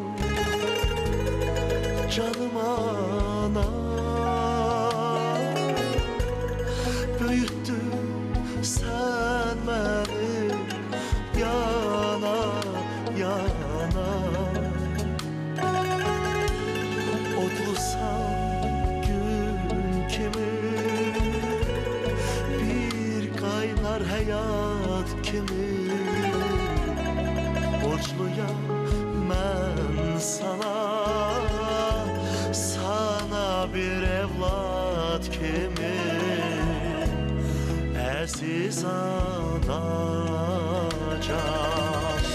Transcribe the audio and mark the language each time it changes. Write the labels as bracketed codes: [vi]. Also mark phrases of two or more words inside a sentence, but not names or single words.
[tr] canım ana, büyüttün sen beni yana yana. [az] Otlusan gün kimi, bir kaynar hayat kimi. Borçluyam mən sana bir evlat kimi. Əziz anacan.